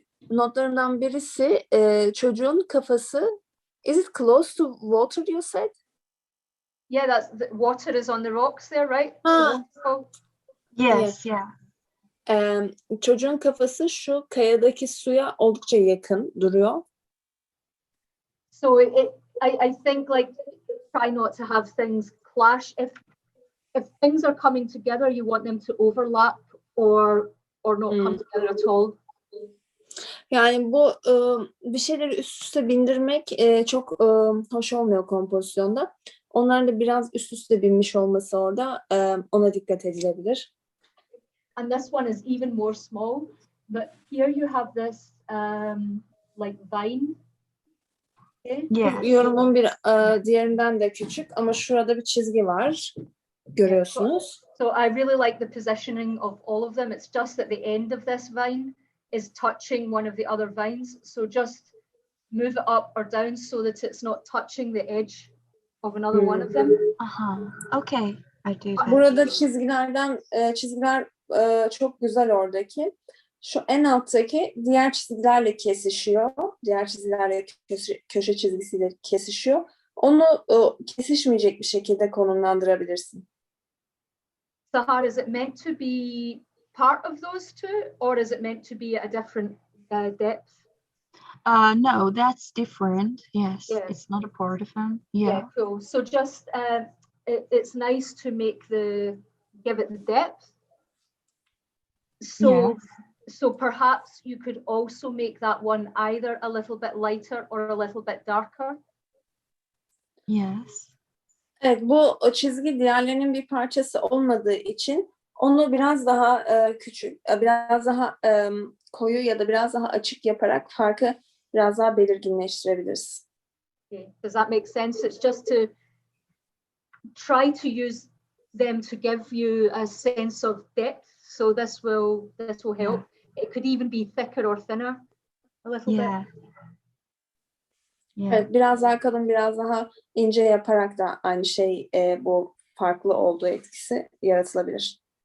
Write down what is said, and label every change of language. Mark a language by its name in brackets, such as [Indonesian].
[Turkish] Notlarımdan birisi çocuğun kafası. [English] Is it close to water, you said? Yeah, that's the water is on the rocks there, right? Yes, yeah. [Turkish] Çocuğun kafası şu kayadaki suya oldukça yakın duruyor. [English] So I think like try not to have things clash. If things are coming together, you want them to overlap or not come together at all. [Turkish] Yani bu bir şeyleri üst üste bindirmek çok hoş olmuyor kompozisyonda. Onların da biraz üst üste binmiş olması orada ona dikkat edilebilir. [English] And this one is even more small, but here you have this like vine. Okay? Yeah. [Turkish] Yorumun bir diğerinden de küçük ama şurada bir çizgi var. Görüyorsunuz. [English] So I really like the positioning of all of them. It's just that the end of this vine is touching one of the other vines. So just move it up or down so that it's not touching the edge of another one of them. Okay, I do that. [Turkish] Burada çizgiler çok güzel oradaki. Şu en alttaki diğer çizgilerle kesişiyor. Diğer çizgilerle köşe çizgisiyle kesişiyor. Onu kesişmeyecek bir şekilde konumlandırabilirsin. [English] Sahar, is it meant to be part of those two, or is it meant to be at a different depth? No, that's different. Yes, Yeah. it's not a part of them. Yeah. Cool. So just it's nice to give it the depth. So perhaps you could also make that one either a little bit lighter or a little bit darker. Yes. [Turkish] Evet, bu çizgi diğerlerinin bir parçası olmadığı için onu biraz daha küçük, biraz daha koyu ya da biraz daha açık yaparak farkı biraz daha belirginleştirebiliriz. [English] Okay. Does that make sense? It's just to try to use them to give you a sense of depth. So this will help. It could even be thicker or thinner a little bit. [Turkish] Evet, biraz daha kalın, biraz daha ince yaparak da aynı şey bu farklı olduğu etkisi yaratılabilir.